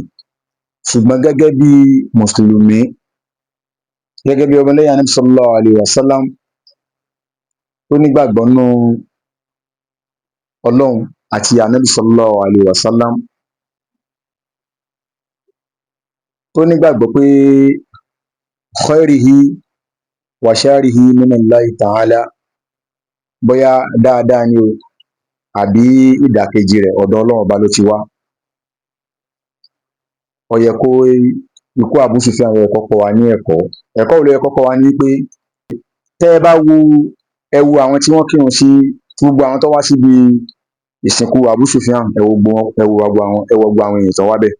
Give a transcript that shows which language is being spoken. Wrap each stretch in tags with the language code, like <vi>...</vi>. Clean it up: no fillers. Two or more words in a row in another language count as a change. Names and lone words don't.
<yo>Ṣùgbọ́n gẹ́gẹ́ bí mùsùlùmí, gẹ́gẹ́ bí ọmọlẹ́yìn Ànábì</yo> <ar>صلى الله عليه وسلم</ar> <yo>tó nígbàgbọ́ nínú Ọlọ́run àti Ànábì</yo> <ar>صلى الله عليه وسلم,</ar> <yo>tó nígbàgbọ́ pé</yo> <ar>خيره وشره من الله تعالى,</ar> <yo>bóyá dáadáa ni o àbí ìdàkejì rẹ̀ ọ̀dọ̀ Ọlọ́run ọba ló ti wá. Ó yẹ kó ikú Abu Sufyan yẹ kó kọ́ wa ní ẹ̀kọ́ wo ló yẹ kó kọ́ wa ní pé tẹ́ ẹ bá wo àwọn tí wọ́n kírun sí, gbogbo àwọn tó wá síbi ìsìnkú Abu Sufyan, ẹ wo gbogbo àwọn èèyàn tó wá bẹ̀.</yo>